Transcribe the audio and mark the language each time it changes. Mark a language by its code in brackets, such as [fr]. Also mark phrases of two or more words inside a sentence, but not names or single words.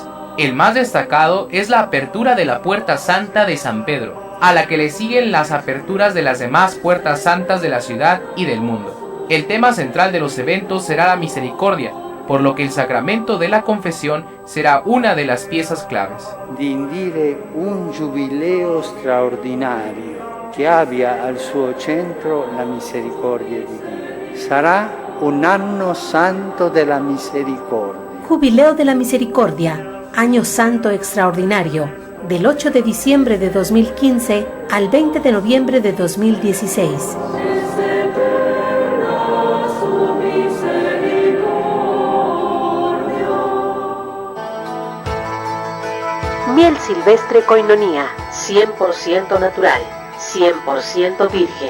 [es] El más destacado es la apertura de la Puerta Santa de San Pedro, a la que le siguen las aperturas de las demás puertas santas de la ciudad y del mundo. El tema central de los eventos será la misericordia, por lo que el sacramento de la confesión será una de las piezas claves. [it] Di indire un giubileo straordinario che abbia al suo centro la misericordia di Dio. Sarà un anno santo della misericordia. [es] Jubileo de la Misericordia, Año Santo Extraordinario, del 8 de diciembre de 2015 al 20 de noviembre de 2016. Miel silvestre Koinonia, 100% natural, 100% virgen.